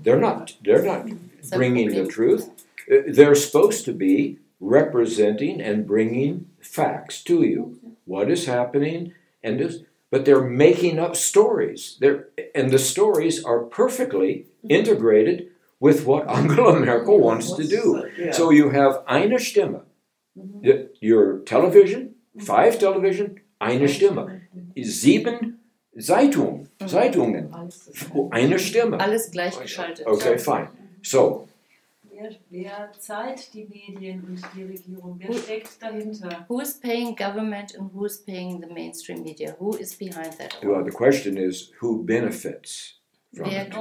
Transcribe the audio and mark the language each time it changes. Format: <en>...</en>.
<en>They're not bringing the truth. They're supposed to be representing and bringing facts to you. What is happening and this. But they're making up stories. And the stories are perfectly integrated with what Angela Merkel wants to do. Yeah. So you have</en> <de>eine Stimme.</de> <en>Your television, 5 television,</en> <de>eine Stimme. 7 Zeitungen, eine Stimme. Alles gleichgeschaltet.</de> <en>Okay, fine. So,</en> <de>Wer zahlt die Medien und die Regierung? Wer steckt dahinter?</de> <en>Who is paying government and who is paying the mainstream media? Who is behind that? well, the question is, who benefits from it?</en>